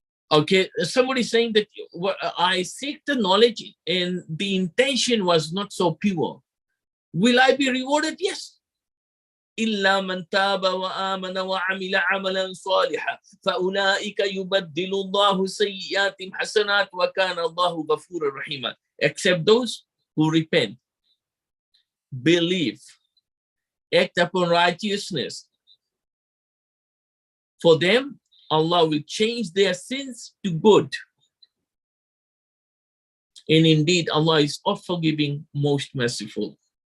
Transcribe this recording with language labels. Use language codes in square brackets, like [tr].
[en] Okay, somebody saying that I seek the knowledge and the intention was not so pure. Will I be rewarded? Yes. [ar] إلا من تاب وآمن وعمل عملا صالحا فأولئك يبدل الله سيئاتهم حسنات وكان الله غفورا رحيما. [en] Except those who repent, believe, act upon righteousness. For them, Allah will change their sins to good. And indeed, Allah is oft forgiving, most merciful.